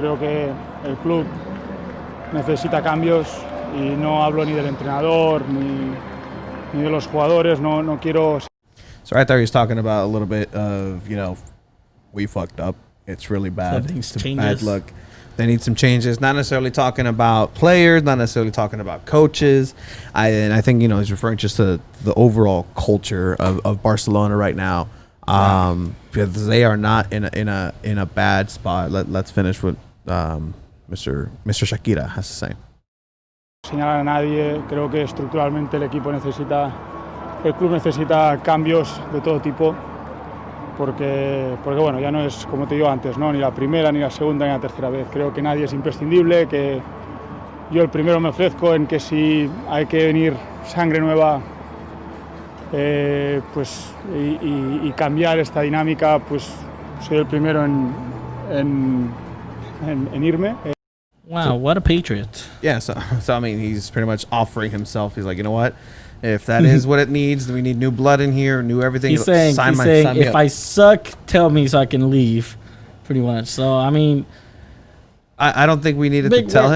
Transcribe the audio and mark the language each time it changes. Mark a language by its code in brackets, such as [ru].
[es] Creo que el club necesita cambios y no hablo ni del entrenador ni de los jugadores. No quiero. [en] So right there, he's talking about a little bit of we fucked up. It's really bad. It's bad luck. They need some changes. Not necessarily talking about players, not necessarily talking about coaches. I think he's referring just to the overall culture of Barcelona right now, because they are not in a bad spot. Let's finish with Mr. Shakira has to say. [es] Señalar a nadie. Creo que estructuralmente el equipo necesita el club necesita cambios de todo tipo, porque bueno, ya no es como te digo antes, ¿no? Ni la primera, ni la segunda, ni la tercera vez. Creo que nadie es imprescindible, que yo el primero me ofrezco en que si hay que venir sangre nueva pues, y cambiar esta dinámica, pues soy el primero en irme. [en] Wow, what a patriot. Yeah, so I mean, he's pretty much offering himself. He's like, you know what? If that is what it needs, we need new blood in here, new everything. He's saying sign me if up. I suck, tell me so I can leave, pretty much. So, I mean, I don't think we needed to Big tell word-